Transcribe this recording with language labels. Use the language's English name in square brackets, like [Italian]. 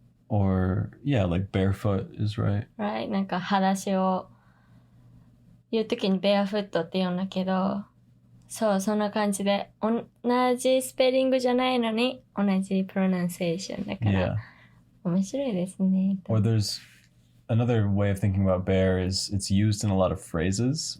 [English] Or yeah, like barefoot is right. Right, [Japanese] なんか裸足を言う時にベアフットって言うんだけど、そうそんな感じで同じスペリングじゃないのに同じプロナンセーションだから、面白いですね。 [English] Or there's another way of thinking about bear is it's used in a lot of phrases.